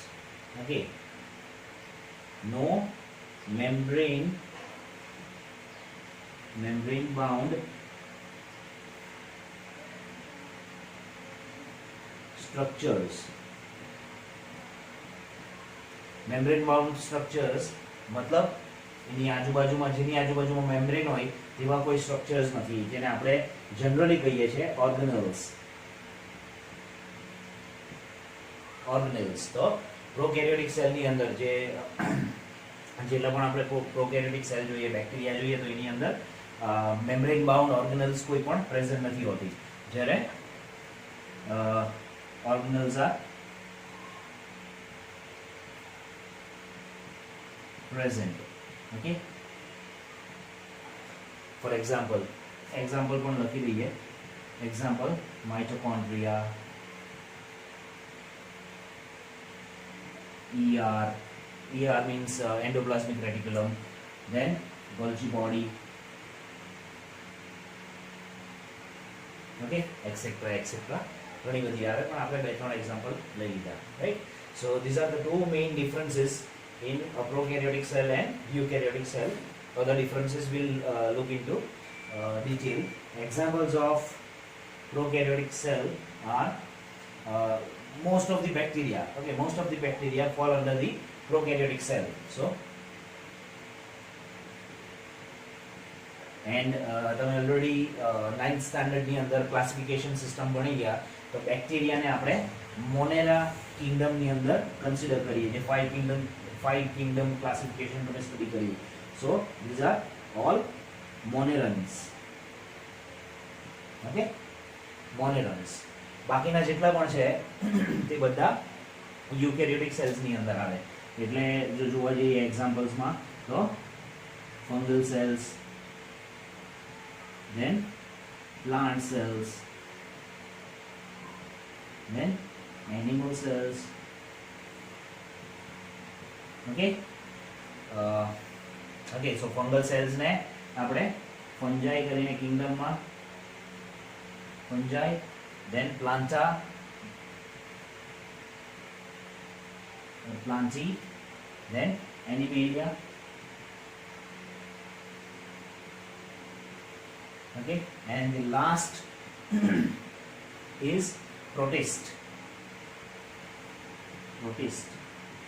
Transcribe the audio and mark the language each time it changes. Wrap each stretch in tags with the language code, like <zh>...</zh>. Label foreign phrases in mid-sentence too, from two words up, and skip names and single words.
<en>Okay, no membrane bound structures. Membrane bound structures</en> <gu>मतलब એની આજુબાજુમાં જેની આજુબાજુમાં મેમ્બ્રેન હોય તેવા કોઈ સ્ટ્રક્ચર્સ નથી, જેને આપણે જનરલી કહીએ છીએ ઓર્ગેનેલ્સ. તો પ્રોકેરિયોટિક સેલની અંદર જેટલા પણ આપણે</gu> <en>prokaryotic cell</en> <gu>જોઈએ, બેક્ટેરિયા જોઈએ, તો એની અંદર</gu> <en>membrane bound organelles</en> <gu>કોઈ પણ પ્રેઝન્ટ નથી હોતી, જ્યારે</gu> <en>organelles are present. Okay, for example</en> <gu>પણ લખી દઈએ.</gu> <en>Example, mitochondria, ER means endoplasmic reticulum, then Golgi body, okay, etc.</en> <gu>ઘણી બધી આવે, પણ આપણે બે ત્રણ એક્ઝામ્પલ લઈ લીધા,</gu> <en>right? So these are the two main differences in a prokaryotic cell and eukaryotic cell. Other differences we'll look into detail. Examples of prokaryotic cell are most of the bacteria. Okay, most of the bacteria fall under the prokaryotic cell. So and</en> <gu>તમે already 9th standard ની અંદર</gu> <en>classification system</en> <gu>ભણી ગયા, તો બેક્ટેરિયા ને આપણે</gu> <en>Monera kingdom</en> <gu>ની અંદર કન્સિડર કરીએ, જે</gu> <en>five kingdom classification</en> <gu>તમે સ્ટડી કરી.</gu> <en>So these are all monerans. Okay, monerans.</en> <gu>બાકીના જેટલા પણ છે તે બધા</gu> <en>eukaryotic cells</en> <gu>ની અંદર આવે. એટલે જો જોવા જઈએ</gu> <en>examples</en> <gu>માં, તો</gu> <en>fungal cells, then plant cells, then animal cells. Okay, okay, so fungal cells</en> <gu>ને આપણે</gu> <en>fungi કરીને kingdom માં fungi, then planta, plantae, then animalia. Okay, and the last is protist.</en>